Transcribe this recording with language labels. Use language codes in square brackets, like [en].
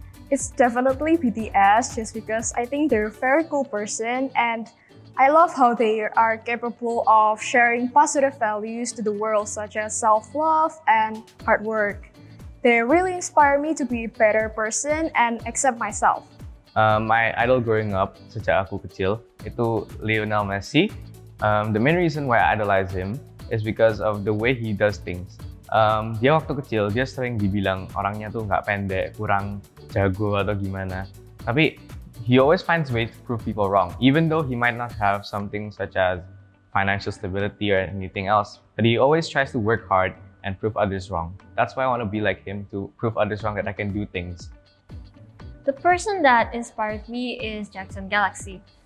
[en] It's definitely BTS just because I think they're a very cool person and I love how they are capable of sharing positive values to the world such as self-love and hard work. They really inspire me to be a better person and accept myself. My idol growing up [id] sejak aku kecil itu [en] Lionel Messi. The main reason why I idolize him is because of the way he does things. [id] Dia waktu kecil dia sering dibilang orangnya tuh nggak pendek, kurang jago atau gimana. [en] Tapi he always finds ways to prove people wrong, even though he might not have something such as financial stability or anything else. But he always tries to work hard and prove others wrong. That's why I want to be like him, to prove others wrong that I can do things. The person that inspires me is Jackson Galaxy.